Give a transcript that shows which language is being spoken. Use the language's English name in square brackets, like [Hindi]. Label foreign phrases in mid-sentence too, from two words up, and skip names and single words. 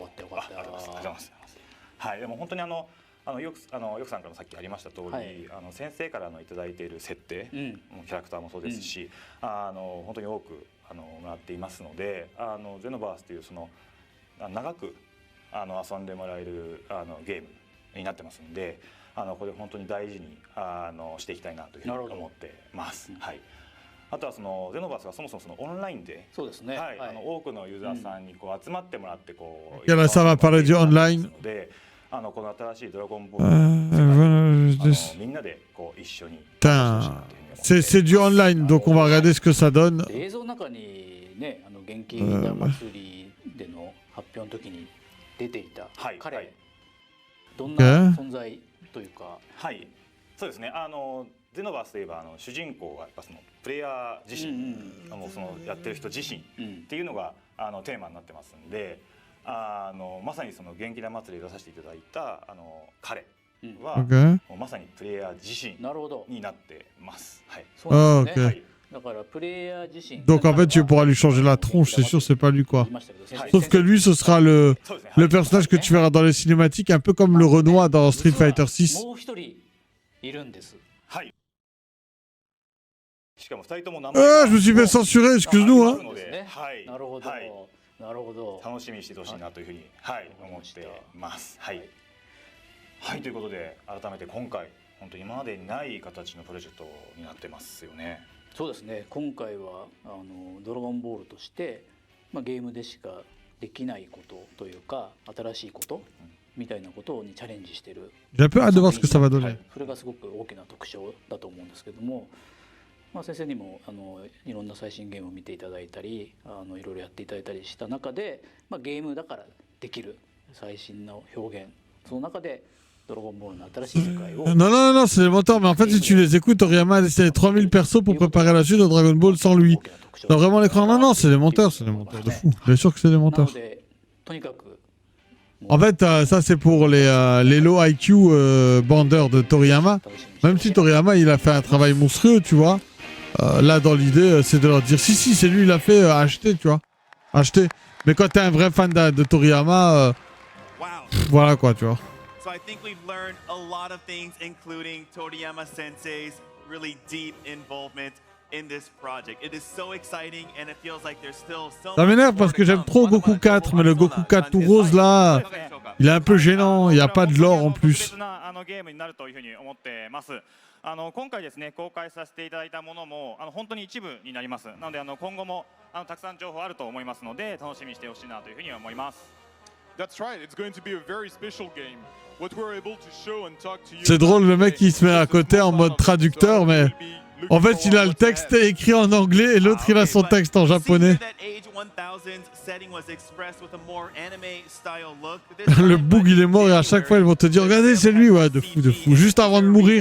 [Japanese] ありがとうございます。はい、でも本当によくさんからもさっきありました通り、先生からいただいている設定、キャラクターもそうですし、本当に多くもらっていますので、ゼノバースというその長く遊んでもらえるゲームになってますので、これ本当に大事にしていきたいなというふうに思ってます。はい。あとはそのゼノバースがそもそもオンラインで、そうですね。はい、多くのユーザーさんに集まってもらって [French] いや、ça va parler du online. [Japanese] で、この新しいドラゴンボールみんなで一緒に。 [French] Putain, c'est du online, donc on va regarder ce que ça donne. [Japanese] 映像の中にね、元気玉祭りでの発表の時に出ていた彼、どんな存在というか。はい、そうですね。ゼノバースといえば主人公がやっぱプレイヤー自身、やってる人自身っていうのがテーマになってますんで、まさに元気玉祭りで出させていただいた彼は、まさにプレイヤー自身になってます。はい。 [French] Ah, ok. Donc en fait, tu pourras lui changer la tronche, c'est sûr, c'est pas lui quoi. Sauf que lui, ce sera le personnage que tu verras dans les cinématiques, un peu comme le Renoir dans Street Fighter 6. Ah, je me suis fait censurer, excuse-nous, hein. [Japanese] 楽しみにしてほしいなというふうに思ってます。はい。はい、ということで改めて今回本当に今までにない形のプロジェクトになってますよね。そうですね。今回はドラゴンボールとして、ゲームでしかできないことというか新しいことみたいなことにチャレンジしてる。 [French] J'ai un peu hâte de voir ce que ça va donner. [Japanese] それがすごく大きな特徴だと思うんですけども、 まあ、先生にもいろんな最新ゲームを見ていただいたりいろいろやっていただいたりした中で、まあ、ゲームだからできる最新の表現その中でドラゴンボールの新しい世界を [French] Non, non, non, c'est les mentors, mais en fait, si tu les écoutes, Toriyama a dessiné 3000 persos pour préparer la suite de Dragon Ball sans lui. Non, vraiment, l'écran, non, non, c'est des menteurs de fou. Bien sûr que c'est des [Japanese] な [French] menteurs. [Japanese] のでとにかく [French] En fait, ça, c'est pour les [English] low IQ [French] bandeurs de Toriyama. Même si Toriyama, il a fait un travail monstrueux, tu vois. Là, dans l'idée, c'est de leur dire, si, c'est lui, il a fait, acheter, tu vois. Acheter. Mais quand t'es un vrai fan de Toriyama, voilà quoi, tu vois. [English] So I think we've learned a lot of things, including Toriyama Sensei's really deep involvement in this project. It is so exciting, and it feels like there's still so [French] Ça m'énerve parce que j'aime trop Goku 4, mais le Goku 4 tout rose là, il est un peu gênant, il n'y a pas de lore en plus. [Japanese] 今回ですね公開させていただいたものも本当に一部になります。なので今後もたくさん情報あると思いますので楽しみにしてほしいなというふうに思います。 [English] That's right, it's going to be a very special game. What we're able to show and talk to you. [French] C'est drôle, le mec il se met à côté en mode traducteur, mais en fait il a le texte écrit en anglais et l'autre il a son texte en japonais. Le boug il est mort et à chaque fois ils vont te dire regardez c'est lui, ouais, de fou, juste avant de mourir.